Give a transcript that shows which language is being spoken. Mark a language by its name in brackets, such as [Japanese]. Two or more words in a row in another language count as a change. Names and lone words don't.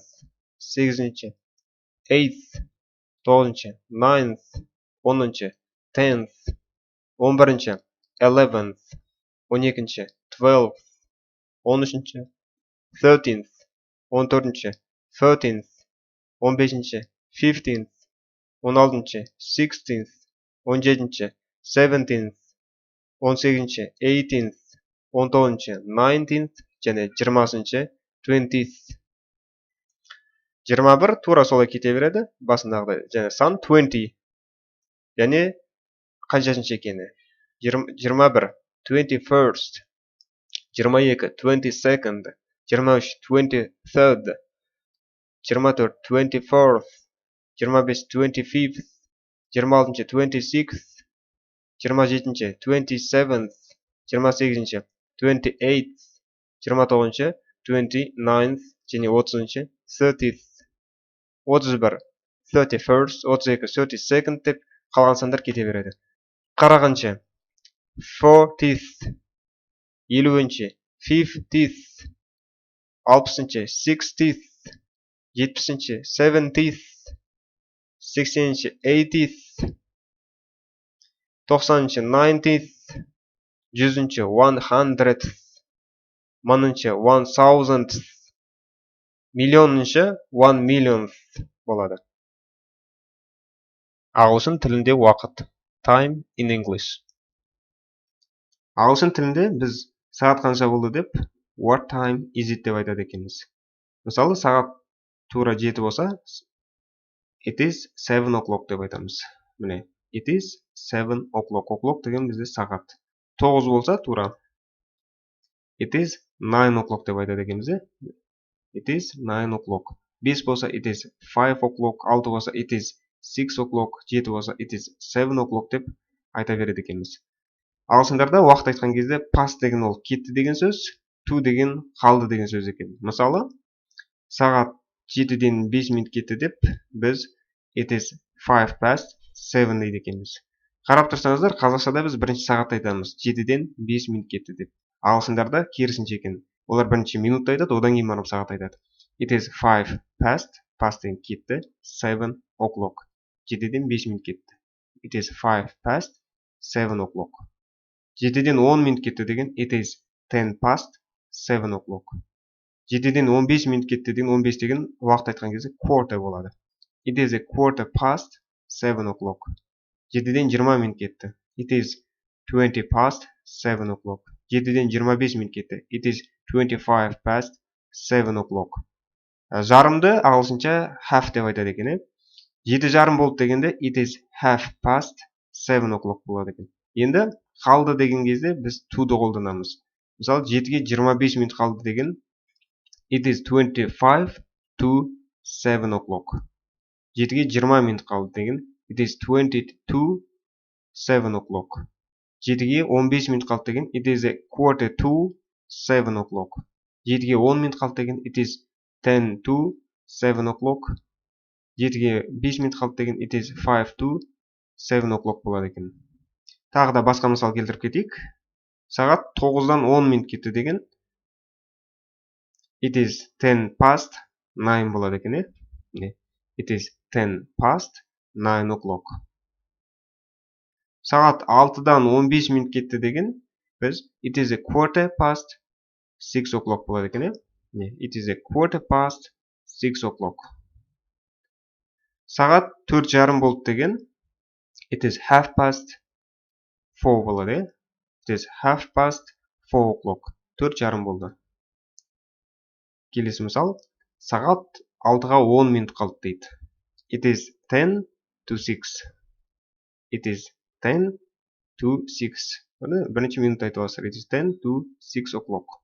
[Kazakh] сегізінші, eighth, тоғызыншы, ninth, оныншы, tenth, 11-ші, 11th, 12-ші, 12th, 13-ші, 13th, 14-ші, 13th, 15-ші, 15th, 16-ші, 16th, 17-ші, 17th, 18-ші, 18th, 19-ші, 19th, және 20-ші, 20th. 21 тура солай кете береді, басындағыдай, және сан 20. Және қаншасыншы екені. 21 21st, 22 22nd, 23 23rd, 24 24th, 25 25th, 26 26th, 27 27th, 28 28th, 29 29th және 30 30th, 31 31st, 32 32nd деп қалған сандар кете береді. Қарағанша 40th, 50-ші 50th, 60-ші 60th, 70-ші 70th, 80-ші 80th, 90-ші 90th, 100-ші 100th, 1000-ші 1000th, миллионыншы 1 millionth болады. Ағылшын тілінде уақыт. [English] Time in English. [Kazakh] Ағылшын тілінде біз сағат қанша болды деп [English] what time is it [Kazakh] деп айтады екенбіз. Мысалы, сағат тура 7 болса, [English] it is 7 o'clock [Kazakh] деп айтамыз. Міне, [English] it is 7 o'clock. O'clock [Kazakh] деген бізде сағат. 9 болса тура [English] it is 9 o'clock [Kazakh] деп айтады екенбіз. [English] It is 9 o'clock. 5 болса it is 5 o'clock. 6 болса it is 6 o'clock. 7 болса it is 7 o'clock [Kazakh] деп айта береді екенбіз. Ағылшындарда уақыт айтқан кезде past деген ол кетті деген сөз, to деген қалды деген сөз екен. Мысалы, сағат 7-ден 5 минут кетті деп біз [English] it is 5 past 7 [Kazakh] дейді екенбіз. Қарап тұрсаңыздар, қазақшада біз бірінші сағат айтамыз, 7-ден 5 минут кетті деп. Ағылшындарда керісінше екен. Олар бірінші минут айтады, одан кейін барып сағат айтады. [English] It is 5 past, past [Kazakh] деген кетті, [English] 7 o'clock. [Kazakh] 7-ден 5 минут кетті. [English] It is 5 past 7 o'clock. [Kazakh] 7-ден 10 минут кетті деген [English] it is 10 past 7 o'clock. [Kazakh] 7-ден 15 минут кетті деген 15 деген уақыт айтқан кезде quarter болады. [English] It is a quarter past 7 o'clock. [Kazakh] 7-ден 20 минут кетті. [English] It is 20 past 7 o'clock. [Kazakh] 7-ден 25 минут кетті. [English] It is 25 past 7 o'clock. [Kazakh] Жарымды ағылшынша half деп айтады екен. 7 жарым болды дегенде [English] it is half past 7 o'clock [Kazakh] болады екен. Енді қалды деген кезде біз to-ды қолданамыз. Мысалы, 7-ге 25 минут қалды деген [English] it is 25 to 7 o'clock. [Kazakh] 7-ге 20 минут қалды деген [English] it is 20 to 7 o'clock. [Kazakh] 7-ге 15 минут қалды деген [English] it is a quarter to 7 o'clock. [Kazakh] 7-ге 10 минут қалды деген [English] it is 10 to 7 o'clock. [Kazakh] 7-ге 5 минут қалды деген [English] it is 5 to 7 o'clock [Kazakh] болады екен. Тағы да басқа мысал келтіріп кетейік. Сағат 9-дан 10 минут кетті деген [English] it is 10 past 9 [Kazakh] болады екен. [English] It is 10 past 9 o'clock. [Kazakh] Сағат 6-дан 15 минут кетті деген біз [English] it is a quarter past 6 o'clock [Kazakh] болады екен. [English] It is a quarter past 6 o'clock. [Kazakh] Сағат 4 жарым болды деген [English] it is half past 4 [Kazakh] болады. [English] It is half past 4 o'clock. [Kazakh] 4 жарым болды. Келесі мысал, сағат 6-ға 10 минут қалды дейді. [English] It is 10 to 6. It is 10 to 6. [Kazakh] Бірінші минут айтып аласыздар. [English] It is 10 to 6 o'clock.